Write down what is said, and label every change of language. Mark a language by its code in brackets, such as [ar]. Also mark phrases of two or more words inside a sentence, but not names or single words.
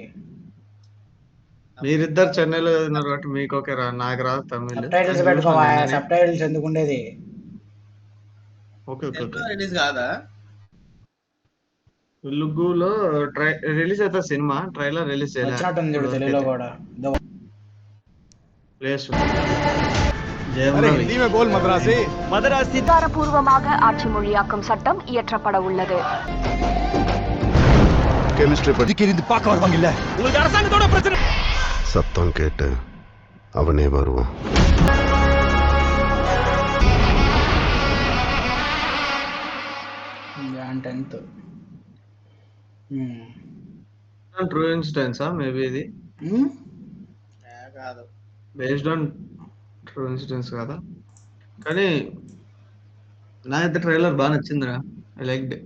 [te] మీరిద్దరు చెన్నైలో చదివినారు కాబట్టి మీకు ఓకే రా, నాకు రా తమిళ్. సబ్టైటిల్స్ పెట్టుకోవా, సబ్టైటిల్స్ ఎందుకు ఉండేది? ఓకే ఓకే ఓకే. రిలీజ్ కాదా? తెలుగులో రిలీజ్ అవుతా సినిమా, [en] trailer release [te] వచ్చినట్టుంది చూడు తెలుగులో కూడా. [ta] அதிகாரப்பூர்வமாக ஆட்சி மொழியாக்கும் சட்டம் இயற்றப்பட உள்ளது. சத்தம் கேட்டு அவனே வருவான். [en] true incidents maybe ఇది? [te] కాదు, [en] based on true incidents [te] కదా. కానీ నాకైతే ట్రైలర్ బాగా నచ్చిందిరా. [en] I like it.